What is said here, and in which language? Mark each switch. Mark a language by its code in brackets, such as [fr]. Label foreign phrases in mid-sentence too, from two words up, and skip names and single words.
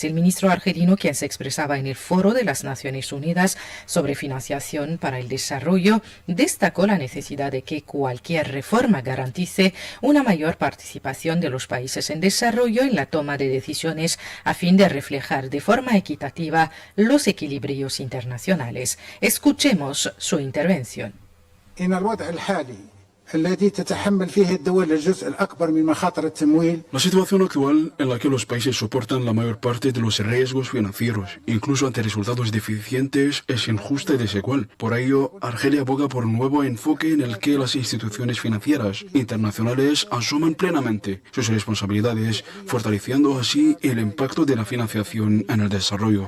[es] El ministro argelino, quien se expresaba en el Foro de las Naciones Unidas sobre financiación para el desarrollo, destacó la necesidad de que cualquier reforma garantice una mayor participación de los países en desarrollo en la toma de decisiones a fin de reflejar de forma equitativa los equilibrios internacionales. Escuchemos su intervención. [ar] إن الوضع الحالي الذي تتحمل فيه الدول الجزء الأكبر من مخاطر التمويل. [es] La situación actual en la que los países soportan la mayor parte de los riesgos financieros, incluso ante resultados deficientes, es injusta y desigual. Por ello, Argelia aboga por un nuevo enfoque en el que las instituciones financieras internacionales asuman plenamente sus responsabilidades, fortaleciendo así el impacto de la financiación en el desarrollo.